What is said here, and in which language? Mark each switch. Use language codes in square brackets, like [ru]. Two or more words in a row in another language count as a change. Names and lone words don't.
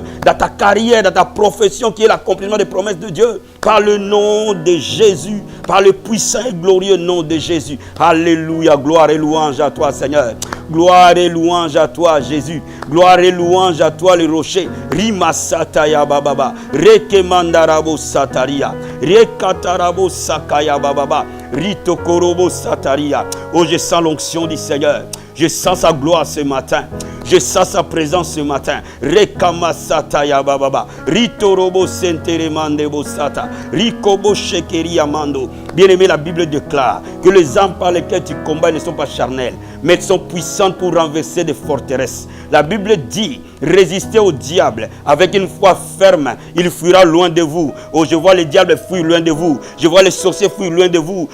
[fr] Dans ta carrière, dans ta profession, qui est l'accomplissement des promesses de Dieu. Par le nom de Jésus, par le puissant et glorieux nom de Jésus. Alléluia, gloire et louange à toi, Seigneur. Gloire et louange à toi, Jésus. Gloire et louange à toi, le rocher. Rima sataya bababa. Rekemandarabo sataria. Rekatarabo sakaya bababa. Ritokorobo sataria. Oh, je sens l'onction du Seigneur. Je sens sa gloire ce matin. Je sens sa présence ce matin. Rekama sataya bababa. Ritorobo senteremandebo sata. Rikobo shekeri amando. Bien-aimé, la Bible déclare que les armes par lesquelles tu combats ne sont pas charnelles, mais elles sont puissantes pour renverser des forteresses. La Bible dit, résistez au diable avec une foi ferme, il fuira loin de vous. Oh, je vois les diables fuir loin de vous. Je vois les sorciers fuir loin de vous.